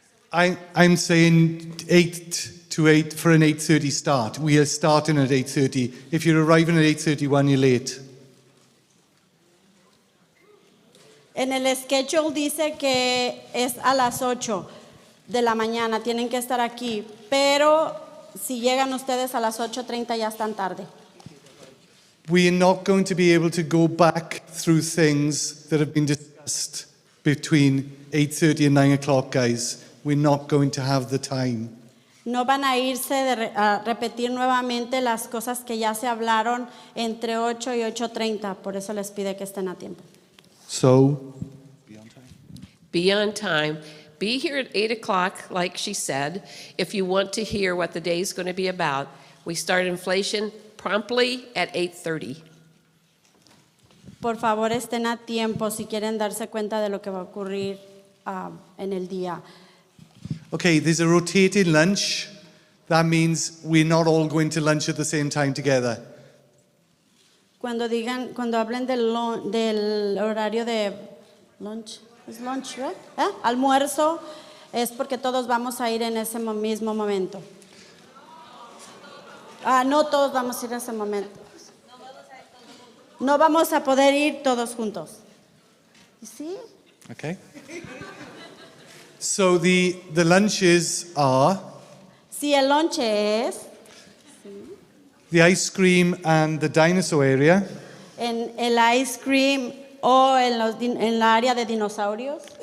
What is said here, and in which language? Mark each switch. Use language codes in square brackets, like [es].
[en] I'm saying 8 to 8 for an 8:30 start. We are starting at 8:30. If you're arriving at 8:31, you're late. [es] En el schedule dice que es a las 8 de la mañana, tienen que estar aquí, pero si llegan ustedes a las 8:30 ya están tarde. [en] We are not going to be able to go back through things that have been discussed between 8:30 and 9 o'clock, guys. We're not going to have the time. [es] No van a irse a repetir nuevamente las cosas que ya se hablaron entre 8 y 8:30, por eso les pide que estén a tiempo. [en] So, be Be on time. Be here at 8 o'clock, like she said, if you want to hear what the day is going to be about. We start inflation promptly at 8:30. [es] Por favor, estén a tiempo si quieren darse cuenta de lo que va a ocurrir en el día. [en] Okay, there's a rotating lunch. That means we're not all going to lunch at the same time together. [es] Cuando hablen del horario de lunch, ¿es lunch, right? Almuerzo, es porque todos vamos a ir en ese mismo momento. No todos vamos a ir en ese momento. No vamos a poder ir todos juntos. ¿Sí? [en] Okay. So the lunches are [es] Sí, el lunch es [en] the ice cream and the dinosaur area, [es] en el ice cream o en la área de dinosaurios